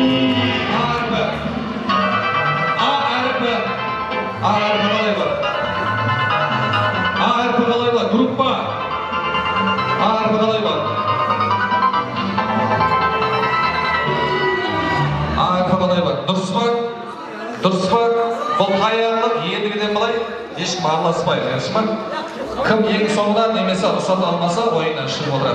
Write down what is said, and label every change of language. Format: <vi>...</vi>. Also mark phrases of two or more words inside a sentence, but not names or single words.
<kk>A harfi qalay olar? A harfi qalay olar? Gruppa. A harfi qalay olar? A harfi qalay olar? Dұрыс па? Дұрыс па? Бұл қайарлық ендігіден былай ешкім араласпайды, жақсы ма? Кім ең соңында немесе рұқсат алмаса, ойыннан шығып отырады.</kk>